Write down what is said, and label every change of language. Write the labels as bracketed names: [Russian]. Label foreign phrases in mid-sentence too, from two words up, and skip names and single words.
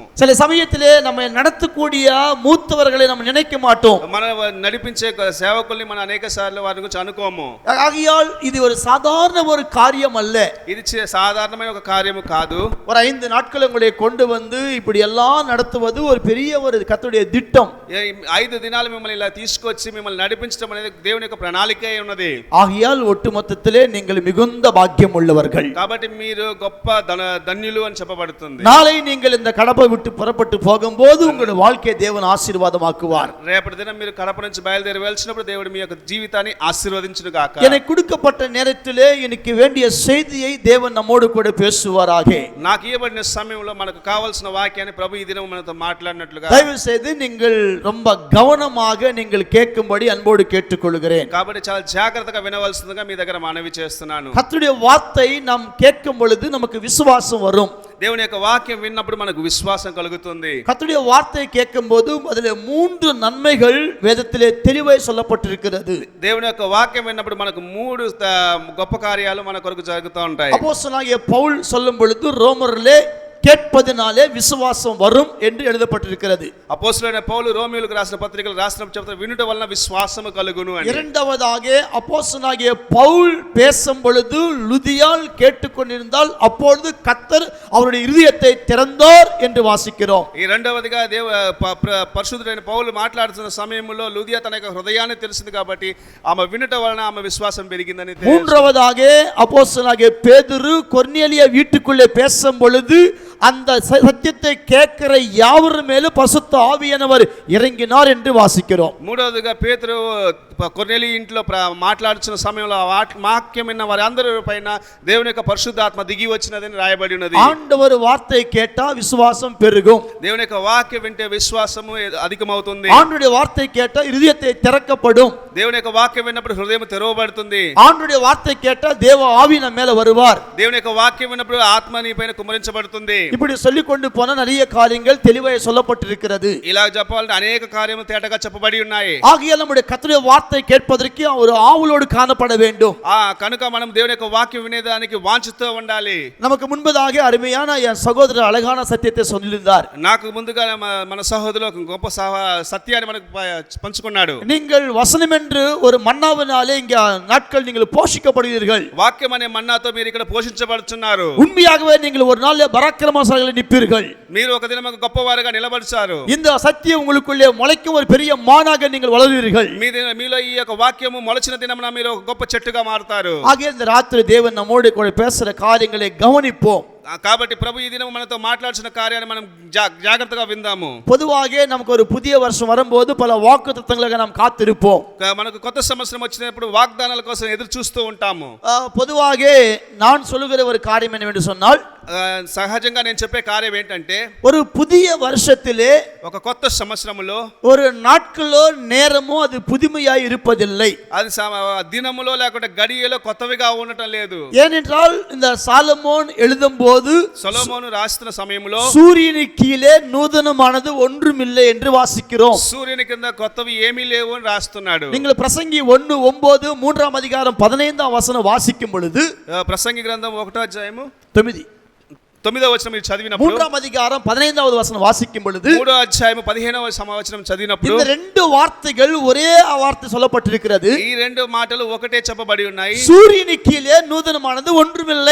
[Tamil] சில சமயத்திலே நம்ம நடத்தக்கூடிய மூத்தவர்களை நம்ம நினைக்க மாட்டோம். [Telugu] మన నడిపించే సేవకుల్ని మన అనేక సార్లు వారి గురించి అనుకోము. [Tamil] ஆகையால் இது ஒரு சாதாரண ஒரு காரியம் அல்ல. [Telugu] ఇది సాధారణమైన ఒక కార్యము కాదు. [Tamil] ஒரு 5 நாட்கள் உங்களை கொண்டு வந்து இப்படி எல்லாம் நடத்துவது ஒரு பெரிய ஒரு கர்த்தருடைய திட்டம். [Telugu] 5 దినాలు మిమ్మల్ని ఇలా తీసుకొచ్చి మిమ్మల్ని నడిపించడం అనేది దేవుని యొక్క ప్రణాళికే ఉన్నది. [Tamil] ஆகையால் ஒட்டுமொத்தத்திலே நீங்கள் மிகுந்த பாக்கியம் உள்ளவர்கள். [Telugu] కాబట్టి మీరు గొప్ప ధన్యులు అని చెప్పబడుతుంది. [Tamil] நாளை நீங்கள் இந்த கடப்பை விட்டு புறப்பட்டு போகும்போது உங்களுடைய வாழ்க்கையை தேவன் ஆசீர்வாதமாக்குவார். [Telugu] రేపటి దినం మీరు కడప నుంచి బయలుదేరి వెళ్ళినప్పుడు దేవుడు మీ యొక్క జీవితాన్ని ఆశీర్వదించును గాక. [Tamil] எனக்கு கொடுக்கப்பட்ட நேரத்திலே எனக்கு வேண்டிய செய்தியை தேவன் நம்மோடு கூட பேசுவாராக. [Telugu] నాకు ఇవ్వబడిన సమయంలో మనకు కావాల్సిన వాక్యాన్ని ప్రభు ఈ దినం మనతో మాట్లాడినట్లుగా [Tamil] தயவு செய்து நீங்கள் ரொம்ப கவனமாக நீங்கள் கேட்கும்படி அன்போடு கேட்டுக்கொள்கிறேன். [Telugu] కాబట్టి చాలా జాగ్రత్తగా వినవలసిందిగా మీ దగ్గర మనవి చేస్తున్నాను. [Tamil] கர்த்தருடைய வார்த்தை நாம் கேட்கும் பொழுது நமக்கு விசுவாசம் வரும். [Telugu] దేవుని యొక్క వాక్యం విన్నప్పుడు మనకు విశ్వాసం కలుగుతుంది. [Tamil] கர்த்தருடைய வார்த்தை கேட்கும்போது அதிலே 3 நன்மைகள் வேதத்திலே தெளிவாய் சொல்லப்பட்டிருக்கிறது. [Telugu] దేవుని యొక్క వాక్యం విన్నప్పుడు మనకు 3 గొప్ప కార్యాలు మన కొరకు జరుగుతూ ఉంటాయి. [Tamil] அப்போஸ்தலனாகிய பவுல் சொல்லும் பொழுது ரோமரிலே கேட்பதினாலே விசுவாசம் வரும் என்று எழுதப்பட்டிருக்கிறது. [Telugu] అపోస్తలుడైన పౌలు రోమియోలకు రాసిన పత్రికలు రాసినప్పుడు చెప్తారు, వినుట వలన విశ్వాసము కలుగును అని. [Tamil] இரண்டாவதாக அப்போஸ்தலனாகிய பவுல் பேசும் பொழுது லுதியால் கேட்டுக்கொண்டிருந்தால் அப்பொழுது கர்த்தர் அவருடைய இருதயத்தை திறந்தார் என்று வாசிக்கிறோம். [Telugu] ఈ రెండవదిగా పరిశుద్ధుడైన పౌలు మాట్లాడుతున్న సమయంలో లుదియా తన యొక్క హృదయాన్ని తెలిసింది కాబట్టి ఆమె వినుట వలన ఆమె విశ్వాసం పెరిగిందని. [Tamil] மூன்றாவதாக அப்போஸ்தலனாகிய பேதுரு கொர்நேலியா வீட்டுக்குள்ளே பேசும் பொழுது அந்த சத்தியத்தை கேட்கிற யாவர் மேலும் பரிசுத்த ஆவியானவர் இறங்கினார் என்று வாசிக்கிறோம். [Telugu] మూడవదిగా పేతురు కొర్నేలి ఇంట్లో మాట్లాడుతున్న సమయంలో వాక్యం విన్న వారందరి పైన దేవుని యొక్క పరిశుద్ధాత్మ దిగి వచ్చినదని రాయబడి ఉన్నది. [Tamil] ஆண்டவர் வார்த்தை கேட்டா விசுவாசம் பெருகும். [Telugu] దేవుని యొక్క వాక్యం వింటే విశ్వాసము అధికమవుతుంది. [Tamil] ஆண்டவருடைய வார்த்தை கேட்டா இருதயத்தை திறக்கப்படும். [Telugu] దేవుని యొక్క వాక్యం విన్నప్పుడు హృదయం తెరవబడుతుంది. [Tamil] ஆண்டவருடைய வார்த்தை கேட்டா தேவ ஆவி நம்ம மேல வருவார். [Telugu] దేవుని యొక్క వాక్యం విన్నప్పుడు ఆత్మ నీ పైన కుమ్మరించబడుతుంది. [Tamil] இப்படி சொல்லிக் கொண்டு போன நிறைய காரியங்கள் தெளிவாக சொல்லப்பட்டிருக்கிறது. [Telugu] ఇలా చెప్పాలంటే అనేక కార్యములు తేటగా చెప్పబడి ఉన్నాయి. [Tamil] ஆகையால் நம்முடைய கர்த்தருடைய வார்த்தை கேட்பதற்கு ஒரு ஆவலோடு காணப்பட வேண்டும். [Telugu] కనుక మనం దేవుని యొక్క వాక్యం వినేదానికి వాంఛతో ఉండాలి. [Tamil] நமக்கு முன்பதாக அருமையான என் சகோதரர் அழகான சத்தியத்தை சொல்லியிருந்தார். [Telugu] నాకు ముందుగా మన సహోదరులు గొప్ప సత్యాన్ని మనకు పంచుకున్నాడు. [Tamil] நீங்கள் వసనం என்று ஒரு மன்னாவினாலே இங்க நாட்கள் நீங்கள் போஷிக்கப்படுவீர்கள். [Telugu] వాక్యం అనే మన్నాతో మీరు ఇక్కడ పోషించబడుతున్నారు. [Tamil] உண்மையாகவே நீங்கள் ஒரு நாள் பராக்கிரமசாலிகளாக நிற்பீர்கள். [Telugu] మీరు ఒక దినం గొప్పవారుగా నిలబడతారు. [Tamil] இந்த சத்தியம் உங்களுக்குள்ளே முளைக்கும் ஒரு பெரிய மானாக நீங்கள் வளருவீர்கள். [Telugu] మీలో ఈ యొక్క వాక్యము మొలచిన దినమున మీరు గొప్ప చెట్టుగా మారుతారు. [Tamil] ஆகிய இந்த ராத்திரி தேவன் நம்மோடு கூட பேசுற காரியங்களை கவனிப்போம். [Telugu] కాబట్టి ప్రభు ఈ దినం మనతో మాట్లాడుతున్న కార్యాన్ని మనం జాగ్రత్తగా విందాము. [Tamil] பொதுவாக நமக்கு ஒரு புதிய வருஷம் வரும்போது பல வாக்குத்தத்தங்களுக்கு நாம் காத்திருப்போம். [Telugu] మనకు కొత్త సంవత్సరం వచ్చినప్పుడు వాగ్దానాల కోసం ఎదురు చూస్తూ ఉంటాము. [Tamil] பொதுவாக நான் சொல்லுகிற ஒரு காரியம் என்னவென்று சொன்னால், [Telugu] సహజంగా నేను చెప్పే కార్యం ఏంటంటే, [Tamil] ஒரு புதிய வருஷத்திலே [Telugu] ఒక కొత్త సంవత్సరములో [Tamil] ஒரு నాட்களோ நேரமோ அது புதுமையாய் இருப்பதில்லை. [Telugu] అది దినములో లేకుంటే గడియలో కొత్తవిగా ఉండటం లేదు. [Tamil] ஏனென்றால் இந்த சாலமோன் எழுதும்போது [Telugu] సొలొమోను రాస్తున్న సమయంలో [Tamil] சூரியனுக்கு கீழே நூதனமானது ஒன்றுமில்லை என்று வாசிக்கிறோம். [Telugu] సూర్యుని కింద కొత్తవి ఏమీ లేవు అని రాస్తున్నాడు. [Tamil] நீங்கள் பிரசங்கி 1:9 3ஆம் அதிகாரம் 15ஆம் வசனம் வாசிக்கும் பொழுது, [Telugu] ప్రసంగి గ్రంథం 1వ అధ్యాయము 9వ వచనం మీరు చదివినప్పుడు, [Tamil] 3ஆம் அதிகாரம் 15வது வசனம் வாசிக்கும் பொழுது, [Telugu] 3వ అధ్యాయము 15వ వచనం చదివినప్పుడు [Tamil] இந்த ரெண்டு வார்த்தைகள் ஒரே வார்த்தை சொல்லப்பட்டிருக்கிறது. [Telugu] ఈ రెండు మాటలు ఒకటే చెప్పబడి ఉన్నాయి. [Tamil] சூரியனுக்கு கீழே நூதனமானது ஒன்றுமில்லை.